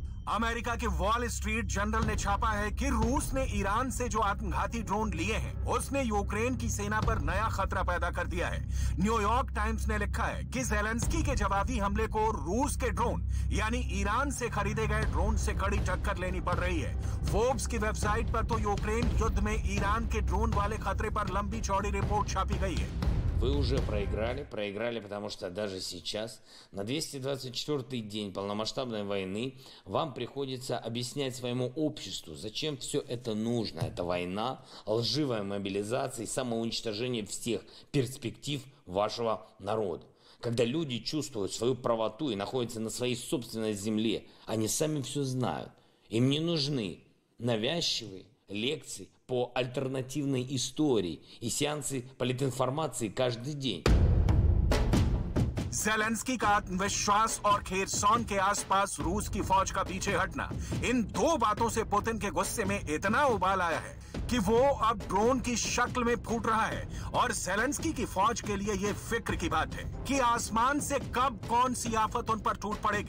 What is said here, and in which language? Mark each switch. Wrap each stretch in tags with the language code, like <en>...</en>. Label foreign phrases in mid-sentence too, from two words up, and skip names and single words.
<hi>अमेरिका के वॉल स्ट्रीट जर्नल ने छापा है कि रूस ने ईरान से जो आत्मघाती ड्रोन लिए हैं, उसने यूक्रेन की सेना पर नया खतरा पैदा कर दिया है। न्यूयॉर्क टाइम्स ने लिखा है कि ज़ेलेंस्की के जवाबी हमले को रूस के ड्रोन यानी ईरान से खरीदे गए ड्रोन से कड़ी टक्कर लेनी पड़ रही है। फोर्ब्स की वेबसाइट पर तो यूक्रेन युद्ध में ईरान के ड्रोन वाले खतरे पर लंबी चौड़ी रिपोर्ट छापी गई है।</hi> <ru>Вы уже проиграли, потому что даже сейчас, на 224-й день полномасштабной войны, вам приходится объяснять своему обществу, зачем все это нужно. Это война, лживая мобилизация и самоуничтожение всех перспектив вашего народа. Когда люди чувствуют свою правоту и находятся на своей собственной земле, они сами все знают. Им не нужны навязчивые лекции по альтернативной истории и сеансы политинформации каждый день.</ru> <hi>ज़ेलेंस्की का आत्मविश्वास और खेरसॉन के आसपास रूस की फौज का पीछे हटना, इन दो बातों से पुतिन के गुस्से में इतना उबाल आया है कि वो अब ड्रोन की शक्ल में फूट रहा है। और ज़ेलेंस्की की फौज के लिए ये फिक्र की बात है कि आसमान से कब कौन सी आफत उन पर टूट पड़ेगी।</hi>